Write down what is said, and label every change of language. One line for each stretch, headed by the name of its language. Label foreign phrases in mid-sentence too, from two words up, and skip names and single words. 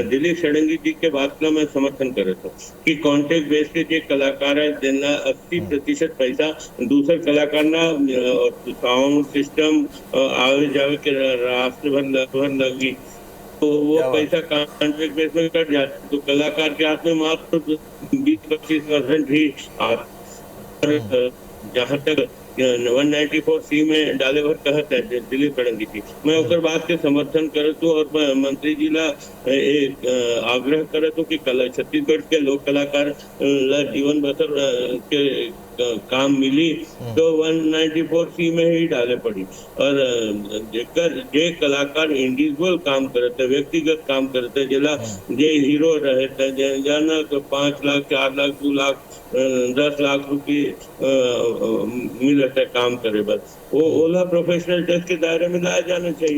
Chhattisgarhi: दिलीप षडंगी जी के बात का मैं समर्थन करता हूँ कि
English: contract base
Chhattisgarhi: के जो कलाकार है जिनका 80% पैसा दूसरे कलाकार ना साउंड सिस्टम आवे जावे के रास्ते भर लगी, तो वो पैसा
English: contract base
Chhattisgarhi: में कट जाता, तो कलाकार के हाथ में मात्र 20-25% ही जहाँ तक 194C में डाले भर कहत है दिलीप षडंगी जी, मैं उकर बात के समर्थन करत हूँ और मंत्री जी ला एक आग्रह करत हूँ कि छत्तीसगढ़ के लोक कलाकार ला जीवन बसर के काम मिली तो 194C में ही डाले पड़ी। और जे कलाकार इंडिविजुअल काम करते, व्यक्तिगत काम करते, जिला जे हीरो रहते जाना 5 लाख 4 लाख 2 लाख 10 लाख रुपये मिलता है काम करे, बस वो ओला
English: professional tax
Chhattisgarhi: के दायरे में लाया जाना चाहिए।